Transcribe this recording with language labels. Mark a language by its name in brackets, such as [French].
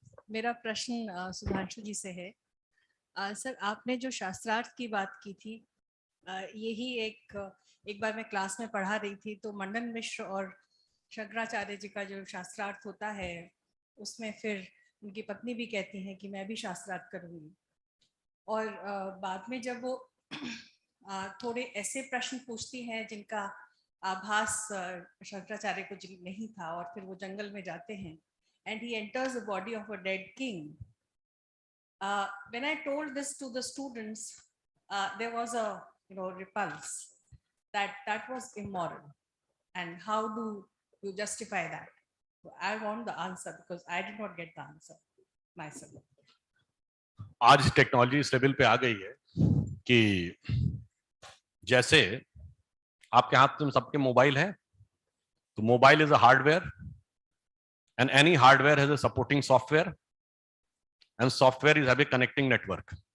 [Hindi] मेरा प्रश्न सुधांशु जी से है। सर, आपने जो शास्त्रार्थ की बात की थी, यही एक बार मैं क्लास में पढ़ा रही थी, तो मंडन मिश्र और शंकराचार्य जी का जो शास्त्रार्थ होता है, उसमें फिर उनकी पत्नी भी कहती हैं कि मैं भी शास्त्रार्थ करूँगी। और बाद में जब वो थोड़े ऐसे प्रश्न पूछती हैं जिनका आभास शंकराचार्य को नहीं था, और फिर वो जंगल में जाते हैं, [English] and he enters the body of a dead king. When I told this to the students, there was a repulse that was immoral, and how do you justify that? I want the answer because I did not get the answer myself. [Hindi] आज technology इस level पे आ गई है कि जैसे आपके हाथ में सबके मोबाइल है, तो [English] Mobile is a hardware, and any hardware has a supporting software, and software is have a connecting network.